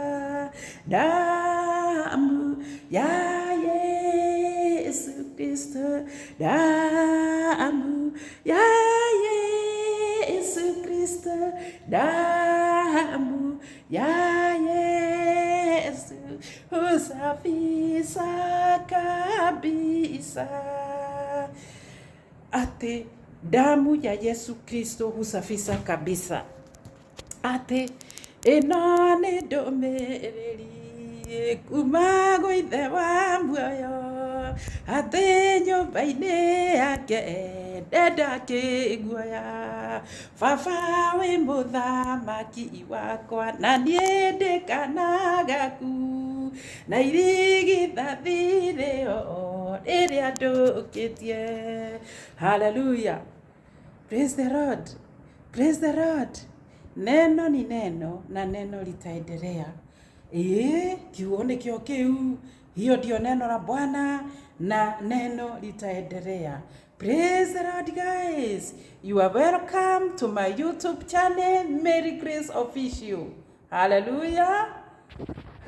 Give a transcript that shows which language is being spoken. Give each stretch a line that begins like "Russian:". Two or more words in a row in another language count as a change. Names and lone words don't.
Swahili: Damu ya Yesu Kristo, damu ya Yesu Kristo, damu ya Yesu husafisha kabisa. Ate damu ya Yesu Kristo husafisha kabisa.
Kikuyu: Ate ĩno nĩ ndũmĩrĩri kuma gwĩ Ithe wa muoyo, atĩ nyũmba-inĩ yake ndenda kĩguoya. Baba wĩ mũthamaki wakwa, na niĩ ndĩ kana gaku, na irigithathi rĩo rĩrĩa ndũkĩtie.
English: Hallelujah. Praise the Lord. Praise the Lord.
Swahili: Neno ni neno na neno litaendelea.
Kikuyu: Kiugo nikio kiu.
Swahili: Hiyo ndio neno la Bwana na neno litaendelea.
English: Praise the Lord, guys. You are welcome to my YouTube channel, Mary Grace Official. Hallelujah.